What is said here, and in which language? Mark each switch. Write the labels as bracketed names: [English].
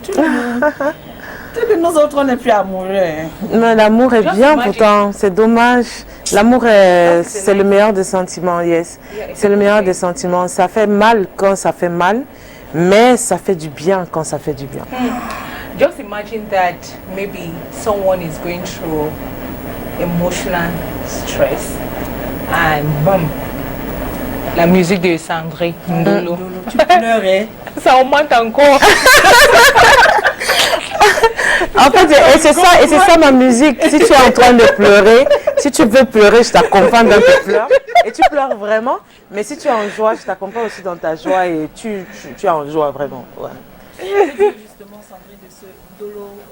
[French] Tous nous autres, on n'est plus amoureux. Mais l'amour est bien pourtant, c'est dommage. L'amour, c'est le meilleur des sentiments, yes. C'est le meilleur des sentiments. Ça fait mal quand ça fait mal, mais ça fait du bien quand ça fait du bien. [English] Just imagine that maybe someone is going through emotional stress and boom, [French] la musique de Sandrine Ndolo. Tu pleurais. Ça augmente encore. En fait, c'est ça ma musique. Si tu es en train de pleurer, si tu veux pleurer, je t'accompagne dans tes pleurs. Et tu pleures vraiment. Mais si tu es en joie, je t'accompagne aussi dans ta joie et tu es en joie vraiment. Ouais. Justement, Sandrine, de ce Ndolo,